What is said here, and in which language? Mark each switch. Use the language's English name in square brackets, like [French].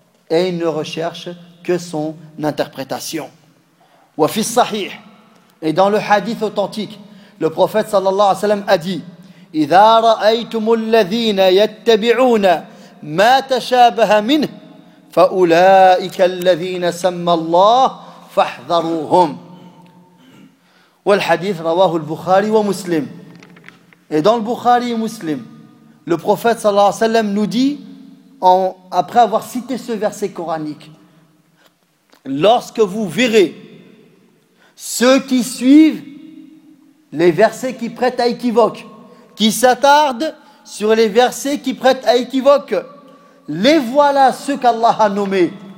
[French] Et ils ne recherchent que son interprétation. [Arabic] Wa fi sahih. [French] Et dans le hadith authentique, le prophète sallallahu alayhi wa sallam a dit: [Arabic] إذا رأيتم الذين يتبعون ما تشابه منه فأولئك الذين سمى الله فاحذروهم. والحديث رواه البخاري ومسلم. [French] Et dans le Bukhari et Muslim, le prophète [Arabic] صلى الله عليه وسلم [French] nous dit, après avoir cité ce verset coranique, lorsque vous verrez ceux qui suivent les versets qui prêtent à équivoque, qui s'attardent sur les versets qui prêtent à équivoque, les voilà ceux qu'Allah a nommés.